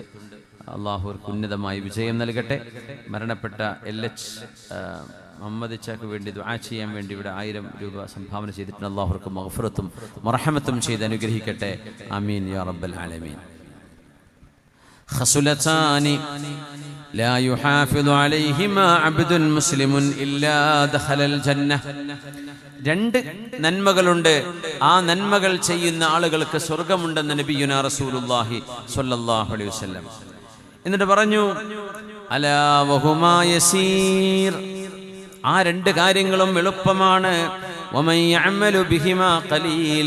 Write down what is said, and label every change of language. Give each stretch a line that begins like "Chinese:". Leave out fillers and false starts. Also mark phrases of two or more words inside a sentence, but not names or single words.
Malayalam: അല്ലാഹു അവർക്ക് ഉന്നതമായ വിജയം നൽകട്ടെ. മരണപ്പെട്ട LH മുഹമ്മദ് ഇച്ചാക്ക് വേണ്ടി ദുആ ചെയ്യാൻ വേണ്ടി ഇവിടെ 1000 രൂപ സംഭാവന ചെയ്തിട്ടുണ്ട്. അല്ലാഹു അവർക്ക് മഗ്ഫിറത്തും മർഹമത്തും ചെയ്ത് അനുഗ്രഹിക്കട്ടെ.
Arabic: آمين يا رب العالمين. خصلتان لا يحافظ عليهما عبد مسلم إلا دخل الجنة.
Malayalam: 2 നന്മകളുണ്ട്, ആ നന്മകൾ ചെയ്യുന്ന ആളുകൾക്ക് സ്വർഗമുണ്ടെന്ന്
Arabic: نبينا رسول الله صلى الله عليه وسلم.
Malayalam: എന്നിട്ട് പറഞ്ഞു,
Arabic: ألا وهما يسير.
Malayalam: ആ 2 കാര്യങ്ങളും എളുപ്പമാണ്.
Arabic: ومن يعمل بهما قليل.